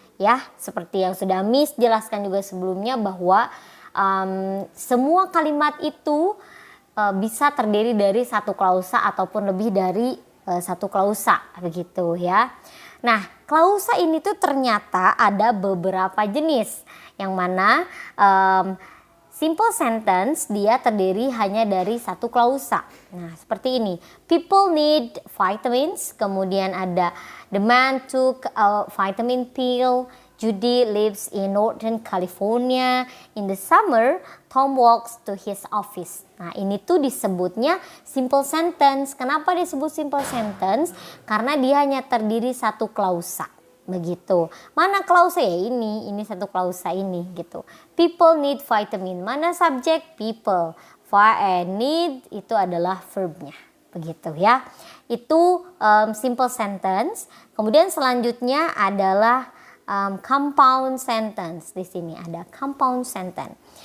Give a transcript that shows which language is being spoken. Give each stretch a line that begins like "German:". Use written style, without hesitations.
Indonesian: Ya, seperti yang sudah Miss jelaskan juga sebelumnya bahwa semua kalimat itu bisa terdiri dari satu klausa ataupun lebih dari satu klausa begitu ya. Nah, klausa ini tuh ternyata ada beberapa jenis yang mana simple sentence dia terdiri hanya dari satu klausa. Nah, seperti ini.
English: People need vitamins.
Indonesian: Kemudian ada
English: the man took a vitamin pill. Judy lives in Northern California. In the summer, Tom walks to his office.
Indonesian: Nah, ini tuh disebutnya simple sentence. Kenapa disebut simple sentence? Karena dia hanya terdiri satu klausa. Begitu. Mana klausa ya ini satu klausa ini gitu.
English: People need vitamin.
Indonesian: Mana subjek? People. Need itu adalah verbnya. Begitu ya. Itu simple sentence. Kemudian selanjutnya adalah compound sentence. Di sini ada compound sentence.